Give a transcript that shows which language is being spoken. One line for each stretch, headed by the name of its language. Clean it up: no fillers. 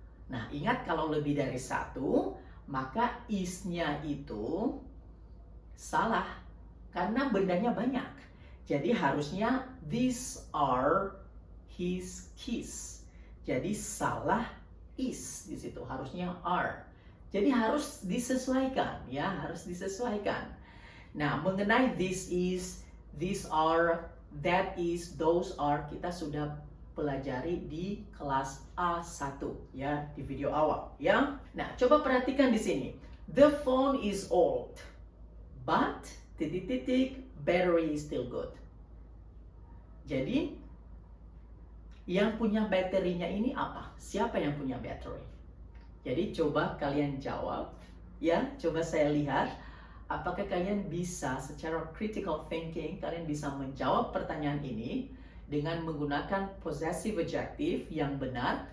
Indonesian: Nah, ingat kalau lebih dari satu, maka is-nya itu salah. Karena bendanya banyak. Jadi harusnya
English: these are his keys.
Indonesian: Jadi salah is di situ, harusnya are. Jadi harus disesuaikan, ya, harus disesuaikan. Nah, mengenai this is, these are, that is, those are, kita sudah pelajari di kelas A1, ya, di video awal, ya. Nah, coba perhatikan di sini.
English: The phone is old, but battery is still good.
Indonesian: Jadi, yang punya baterinya ini apa? Siapa yang punya battery? Jadi, coba kalian jawab, ya. Coba saya lihat. Apakah kalian bisa secara critical thinking, kalian bisa menjawab pertanyaan ini dengan menggunakan possessive adjective yang benar?